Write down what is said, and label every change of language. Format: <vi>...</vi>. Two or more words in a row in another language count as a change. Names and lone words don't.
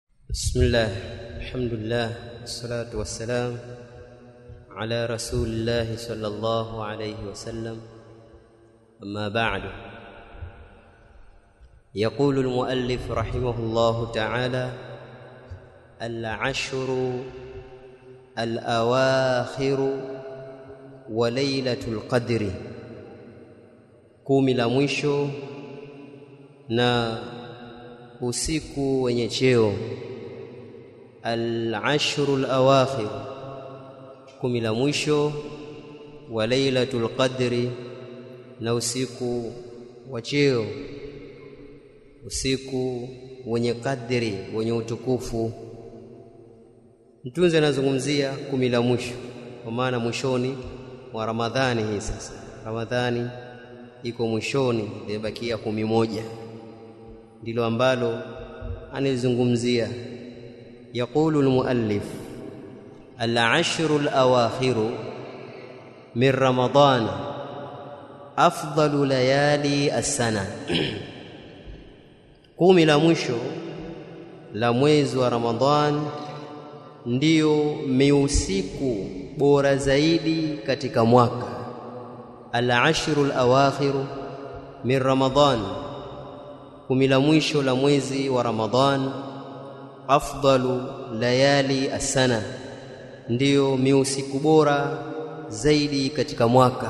<ar>بسم الله الحمد لله والصلاة والسلام على رسول الله صلى الله عليه وسلم. أما بعد، يقول المؤلف رحمه الله تعالى: العشر الأواخر وليلة القدر،</ar> <sw>kumi la mwisho na usiku wenye cheo.</sw> <ar>العشر الأواخر,</ar> <sw>kumi la mwisho,</sw> <ar>وليلة القدر,</ar> <sw>na usiku wa cheo, usiku wenye kadri, wenye utukufu. Mtunzi anazungumzia kumi la mwisho kwa maana mwishoni mwa Ramadhani. Hii sasa Ramadhani iko mwishoni, imebakia 11, ndilo ambalo analizungumzia.</sw> <ar>يقول المؤلف: العشر الأواخر من رمضان أفضل ليالي السنة.</ar> <sw>kumi la mwisho la mwezi wa Ramadhan ndio miusiku bora zaidi katika mwaka.</sw> <ar>العشر الأواخر من رمضان,</ar> <sw>kumi la mwisho la mwezi wa Ramadhan,</sw> <ar>أفضل ليالي السنة,</ar> <sw>ndio miusiku bora zaidi katika mwaka.</sw>